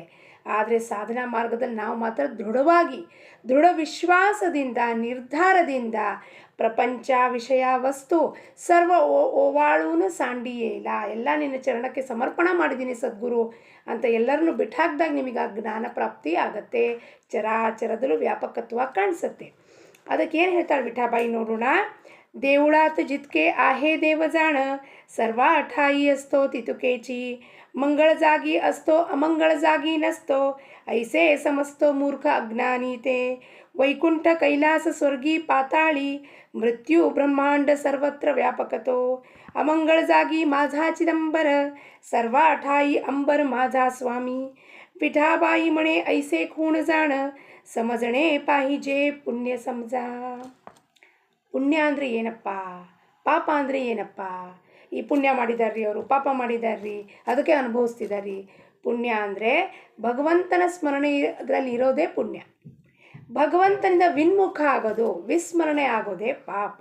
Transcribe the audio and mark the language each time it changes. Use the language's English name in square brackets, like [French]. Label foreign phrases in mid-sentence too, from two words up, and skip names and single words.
[Kannada] ಆದರೆ ಸಾಧನಾ ಮಾರ್ಗದಲ್ಲಿ ನಾವು ಮಾತ್ರ ದೃಢ ವಿಶ್ವಾಸದಿಂದ, ನಿರ್ಧಾರದಿಂದ ಪ್ರಪಂಚ, ವಿಷಯ, ವಸ್ತು ಸರ್ವ [Marathi] ओवाळून सांडिये [Kannada] ಇಲ್ಲ, ಎಲ್ಲ ನಿನ್ನ ಚರಣಕ್ಕೆ ಸಮರ್ಪಣೆ ಮಾಡಿದ್ದೀನಿ ಸದ್ಗುರು ಅಂತ ಎಲ್ಲರನ್ನೂ ಬಿಟ್ಟಾಕ್ದಾಗ ನಿಮಗೆ ಆ ಜ್ಞಾನ ಪ್ರಾಪ್ತಿ ಆಗತ್ತೆ. ಚರಾಚರದಲ್ಲೂ ವ್ಯಾಪಕತ್ವ ಕಾಣಿಸುತ್ತೆ. ಅದಕ್ಕೆ ಏನು ಹೇಳ್ತಾಳೆ ವಿಠಾಬಾಯಿ ನೋಡೋಣ. [Marathi] देवळात जितके आहे देव जाण, सर्व ठाई असतो तितुकेची. मंगळ जागी असतो अमंगळ जागी नसतो, ऐसे समजतो मूर्ख अज्ञानी ते. वैकुंठ कैलास स्वर्गी पाताळी, मृत्यू ब्रह्मांड सर्वत्र व्यापकतो. अमंगळ जागी माझा चिदंबर, सर्व ठाई अंबर माझा स्वामी. विठाबाई म्हणे ऐसे खूण जाण, समजणे पाहिजे पुण्य समजा. [Kannada] ಪುಣ್ಯ ಅಂದರೆ ಏನಪ್ಪ, ಪಾಪ ಅಂದರೆ ಏನಪ್ಪ? ಈ ಪುಣ್ಯ ಮಾಡಿದಾರ್ರಿ, ಅವರು ಪಾಪ ಮಾಡಿದಾರ್ರಿ, ಅದಕ್ಕೆ ಅನುಭವಿಸ್ತಿದಾರ್ರಿ. ಪುಣ್ಯ ಅಂದರೆ ಭಗವಂತನ ಸ್ಮರಣೆ, ಅದರಲ್ಲಿ ಇರೋದೇ ಪುಣ್ಯ. ಭಗವಂತನಿಂದ ವಿನ್ಮುಖ ಆಗೋದು, ವಿಸ್ಮರಣೆ ಆಗೋದೇ ಪಾಪ.